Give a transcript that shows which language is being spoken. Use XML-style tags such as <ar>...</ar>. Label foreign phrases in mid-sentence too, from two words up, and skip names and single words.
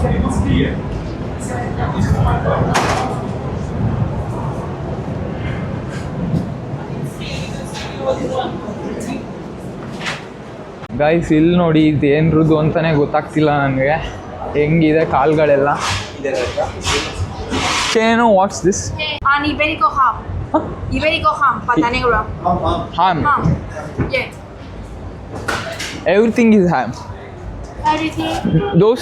<kn>ಗೈಸ್ ಇಲ್ಲಿ ನೋಡಿ, ಇದು ಏನ್ರದ್ದು ಅಂತಲೇ ಗೊತ್ತಾಗ್ತಿಲ್ಲ ನನಗೆ. ಹೆಂಗಿದೆ ಕಾಲ್ಗಳೆಲ್ಲ. ಏನು</kn> <en>what's this? Iberico ham. Iberico ham,</en> <es>pata negra.</es> <en>Ham. Yeah. everything is ham. Everything. Those-</en>